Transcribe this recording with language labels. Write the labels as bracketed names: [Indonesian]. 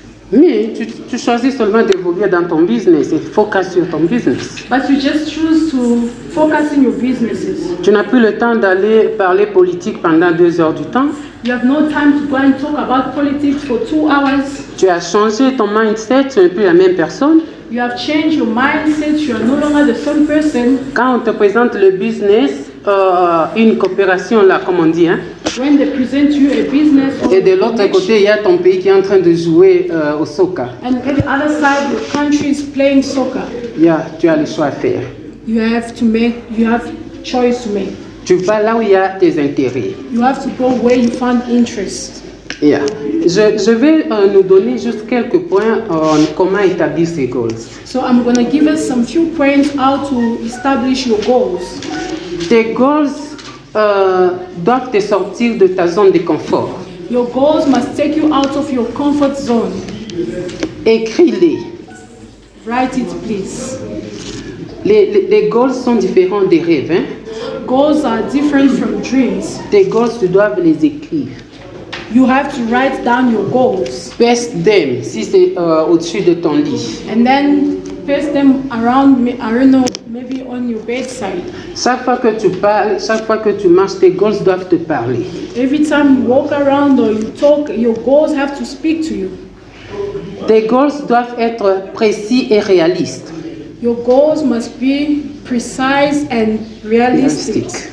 [French] mais tu choisis seulement d'évoluer dans ton business et focus sur ton business. [English] But you just choose to focus in your businesses. [French] Tu n'as plus le temps d'aller parler politique pendant 2 heures du temps. [English] You have no time to go and talk about politics for 2 hours. [French] Tu as changé ton mindset, tu n'es plus la même personne. [English] You have changed your mindset. You are no longer the same person. [French] Quand on te présente le business, une coopération là, comme on dit, hein, [English] When they present you a business or [French] et de l'autre côté, il y a ton pays qui est en train de jouer au soccer. [English] and at the other side your country is playing soccer, [French] Tu as le choix à faire. [English] you have choice to make. [French] Tu vas là où il y a tes intérêts. [English] You have to go where you find interest. [French] Je vais nous donner juste quelques points comment établir ces goals. [English] So I'm going to give us some few points how to establish your goals. [French] Tes goals doivent te sortir de ta zone de confort. [English] Your goals must take you out of your comfort zone. [French] Écris-les. [English] Write it, please. [French] Les goals sont différents des rêves. Hein? [English] Goals are different from dreams. [French] Tes goals, tu dois les écrire. [English] You have to write down your goals. Paste them [French] si c'est au-dessus de ton lit. [English] And then paste them around, I don't know, maybe on your bedside. [French] Chaque fois que tu parles, chaque fois que tu marches, tes goals doivent te parler. [English] Every time you walk around or you talk, your goals have to speak to you. [French] Tes goals doivent être précis et réalistes. [English] Your goals must be precise and realistic.